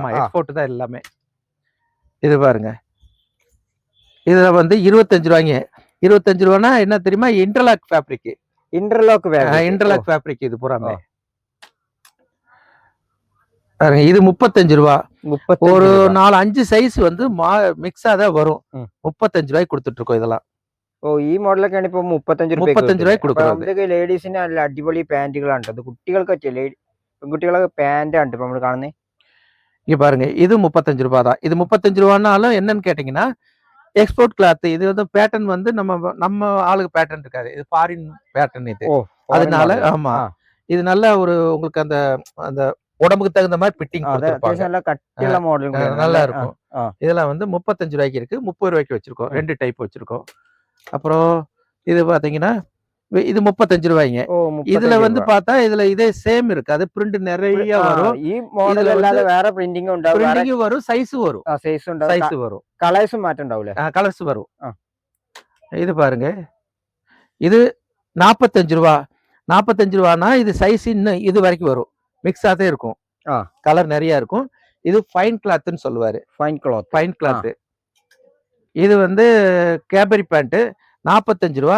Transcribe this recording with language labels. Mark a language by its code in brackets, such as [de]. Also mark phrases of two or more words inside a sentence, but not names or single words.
[ta] ஆமா, எக்ஸ்போர்ட் தான் எல்லாமே. இது பாருங்க, இதுல வந்து 25 ரூபாய்ங்க. 25 ரூபானா என்ன தெரியுமா? [en] interlock fabric. interlock fabric [ta] இது பூராமே. இது 35 ரூபா. ஒரு 4-5 சைஸ் வந்து மிக்ஸா தான் வரும். 35 ரூபாய்க்கு கொடுத்துட்டு இருக்கோம் இதெல்லாம். [ml] ഈ മോഡലൊക്കെയാണ് ഇപ്പൊ 35 രൂപയ്ക്ക് കൊടുക്കുന്നത്. ലേഡീസിന് നല്ല അടിപൊളി പാന്റുകളാണ്. അത് കുട്ടികൾക്ക് പറ്റിയ പെൺകുട്ടികളൊക്കെ പാന്റാണ് ഇപ്പൊ നമ്മൾ കാണുന്നത്. [ta] இங்க பாருங்க, இது 35 ரூபா தான். இது 35 ரூபானாலும் என்னன்னு கேட்டீங்கன்னா [en] export cloth. [ta] இது வந்து பேட்டர்ன் வந்து நம்ம ஆளுக்கு பேட்டர்ன் இருக்காது, இது [en] foreign pattern [ta] இது. அதனால ஆமா, இது நல்ல ஒரு உங்களுக்கு அந்த அந்த உடம்புக்கு தகுந்த மாதிரி ஃபிட்டிங் கொடுத்திருப்பாங்க. நல்லா இருக்கும். இதெல்லாம் வந்து 35 ரூபாய்க்கு இருக்கு, 30 ரூபாய்க்கு வச்சிருக்கோம். 2 டைப் வச்சிருக்கோம். அப்புறம் இது பாத்தீங்கன்னா இது 35 ரூபாய்ங்க. இதுல வந்து பார்த்தா இதுல இதே சேம் இருக்கு, அது பிரிண்ட் நிறைய வரும். [ml] ഈ മോഡൽ അല്ലാതെ വേറെ പ്രിന്റിംഗ് ഉണ്ടാവും, പ്രിന്റിംഗ് വരും, സൈസ് വരും, സൈസ് വരും, കളേഴ്സും മാറ്റം ഉണ്ടാവില്ലേ? കളേഴ്സ് വരും. [ta] இது பாருங்க, இது 45 ரூபா. 45 ரூபானா இது சைஸ் இன்னும் இது வரைக்கும் வரும், மிக்ஸ் ஆதே இருக்கும், கலர் நிறைய இருக்கும். இது ஃபைன் கிளாத்னு சொல்லுவாரு, [en] fine cloth. [ta] இது வந்து கேபரி பேண்ட் 45 ரூபா.